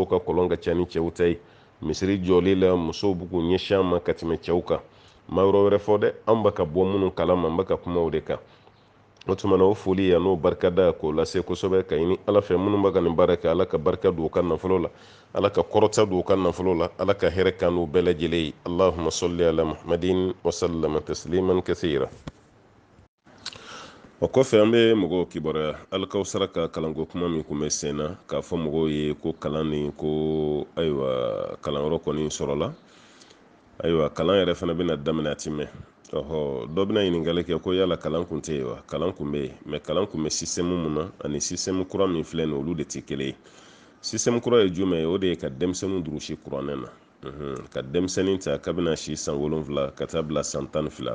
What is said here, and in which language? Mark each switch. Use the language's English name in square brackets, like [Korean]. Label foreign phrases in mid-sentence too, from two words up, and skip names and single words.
[Bambara] ka kɔlɔn ka ca ni cɛw ta ye misiri jɔli la musow b'u k'u ɲɛsin an ma ka tɛmɛ cɛw kan ma yɔrɔ wɛrɛ fɔ dɛ an bɛ ka bɔ minnu kalama an bɛ ka kuma o de kan o tuma na o foli ya n'o barikada k'o lase kosɛbɛ ka ɲini ala fɛ minnu bɛ ka nin baara kɛ ala ka barika don u ka nafolo la ala ka kɔrɔta don u ka nafolo la ala ka hɛrɛ kan n'u bɛɛ lajɛlen ye [Arabic] اللهم صل على محمد وسلم تسليما كثيرا. [Bambara] o kɔfɛ an bɛ mɔgɔw kibaruya alikawusara ka kalanko kuma min kun bɛ sen na k'a fɔ mɔgɔw ye ko kalan nin ko ayiwa kalanyɔrɔ kɔni sɔrɔla ayiwa kalan yɛrɛ fana bɛna daminɛ a ti mɛn dɔ bɛna ɲininkali kɛ ko yala kalan kun tɛ yen wa kalan kun bɛ yen mɛ kalan kun bɛ sistɛmu mun na ani sistɛmu kura min filɛ nin olu de tɛ kelen ye sistɛmu kura ye jumɛn ye o de ye ka denmisɛnninw durusi kuranɛ na ka denmisɛnnin ta kabini si san 7 ka taa bila san 12